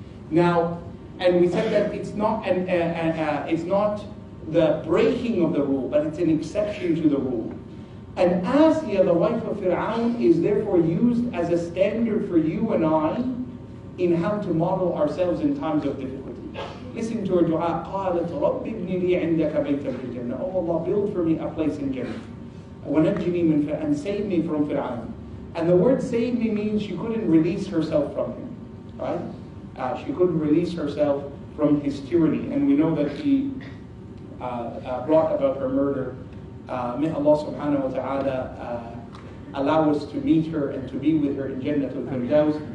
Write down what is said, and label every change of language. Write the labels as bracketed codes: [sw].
[en] Now, and we said that it's not the breaking of the rule, but it's an exception to the rule. And Asiya, the wife of Fir'aun, is therefore used as a standard for you and I in how to model ourselves in times of difficulty. Listen to her dua. [ar] قالت رب ابن لي عندك بيتا في الجنة. [en] Oh Allah, build for me a place in Jannah. [ar] ونجني من [en] and save me from Fir'aun. And the word save me means she couldn't release herself from him, right? She couldn't release herself from his tyranny. And we know that he brought about her murder. May Allah subhanahu wa ta'ala allow us to meet her and to be with her in Jannatul Firdaus.